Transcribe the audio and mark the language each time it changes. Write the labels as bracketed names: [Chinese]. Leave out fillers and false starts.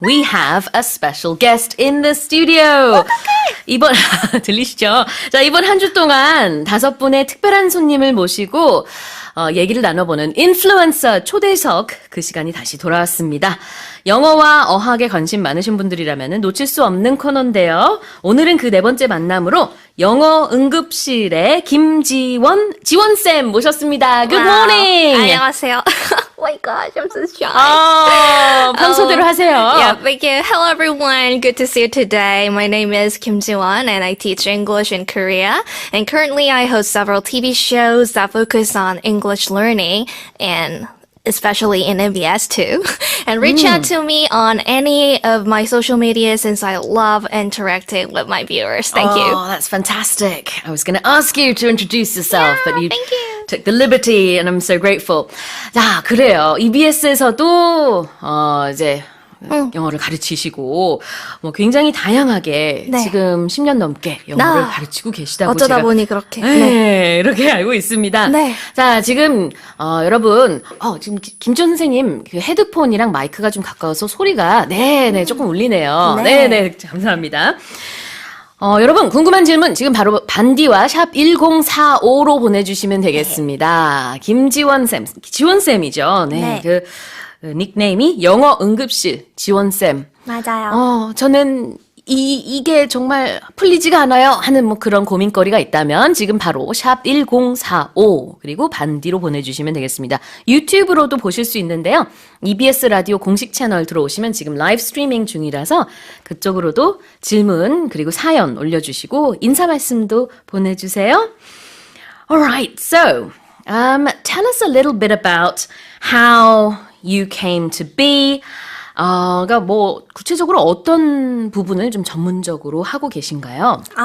[English] We have a special guest in the studio. [Korean] 이번 들리시죠? 자, 이번 한 주 동안 5분의 특별한 손님을 모시고 얘기를 나눠보는 인플루언서 초대석 그 시간이 다시 돌아왔습니다. 영어와 어학에 관심 많으신 분들이라면 놓칠 수 없는 코너인데요. 오늘은 그 네 번째 만남으로 영어 응급실의 지원쌤 모셨습니다. [English] Good morning. [Korean] 안녕하세요. [English] Oh my gosh, I'm so shy. [Korean] 평소대로 하세요. [English] Yeah, thank you. Hello everyone. Good to see you today. My name is Kim Ji-won and I teach English in Korea. And currently I host several TV shows that focus on English learning and especially in MBS too. And reach out to me on any of my social media since I love interacting with my viewers. Thank you. Oh, that's fantastic. I was going to ask you to introduce yourself, but you thank you. took the liberty and I'm so grateful. [Korean] 자, 그래요. EBS에서도 이제 영어를 가르치시고 뭐 굉장히 다양하게 네. 지금 10년 넘게 영어를 가르치고 계시다고 어쩌다 제가 보니 그렇게. 네, 이렇게 알고 있습니다. 네. 자, 지금 여러분 지금 김지원 선생님 그 헤드폰이랑 마이크가 좀 가까워서 소리가 네, 조금 울리네요. 네, 감사합니다. 여러분 궁금한 질문 지금 바로 반디와 샵 1045로 보내주시면 되겠습니다. 김지원쌤, 지원쌤이죠. 네. 그 닉네임이 영어 응급실 지원쌤. 맞아요. 저는 이게 정말 풀리지가 않아요 하는 뭐 그런 고민거리가 있다면 지금 바로 샵 1045 그리고 반디로 보내주시면 되겠습니다. 유튜브로도 보실 수 있는데요. EBS 라디오 공식 채널 들어오시면 지금 라이브 스트리밍 중이라서 그쪽으로도 질문 그리고 사연 올려주시고 인사 말씀도 보내주세요. [English] Alright, so tell us a little bit about how you came to be. [Korean] 그러니까 뭐 구체적으로 어떤 부분을 좀 전문적으로 하고 계신가요?